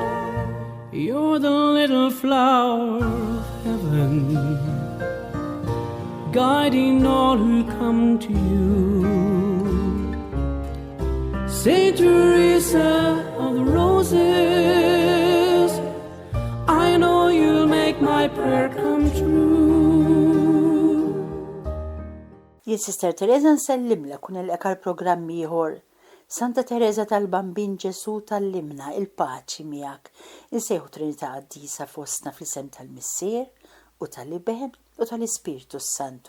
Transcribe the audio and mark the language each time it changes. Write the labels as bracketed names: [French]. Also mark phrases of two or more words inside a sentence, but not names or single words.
[English] You're the little flower of heaven, guiding all who come to you. Saint Teresa of the Roses, I know you'll make my prayer come true. [Maltese] Jien Sister Teresa nsellimlek u nilqek għal programm ieħor. Santa Teresa tal-Bambin Ġesu tallimna il-paċi miegħek. Insejħu Trinità Qaddisa fostna fl-isem tal-Missier u tal-Iben u tal-Ispiritu Santu.